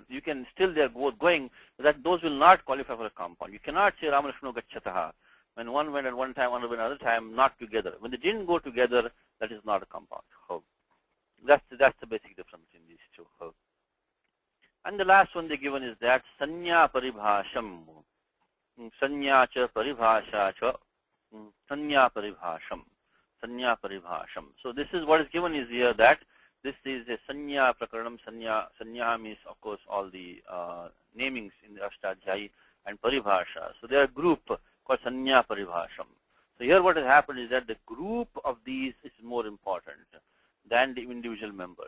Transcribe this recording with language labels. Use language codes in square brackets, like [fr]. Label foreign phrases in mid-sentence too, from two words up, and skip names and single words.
[en] You can still they're both going, but those will not qualify for a compound. You cannot say [sa] राम लक्ष्मण गच्छतः. [en] When one went at one time, one went another time, not together. When they didn't go together, that is not a compound. That's the basic difference between these two. And the last one they given is that [sa] संज्ञा परिभाषम्. संज्ञा च परिभाषा च. संज्ञा परिभाषम् संज्ञा परिभाषम्. [en] So this is what is given is here that this is a [sa] संज्ञा प्रकरणम्. [en] Sanya means, of course, all the namings in the Ashtadhyayi and Paribhasha. So they are a group called [sa] संज्ञा परिभाषम्. [en] So here what has happened is that the group of these is more important than the individual members.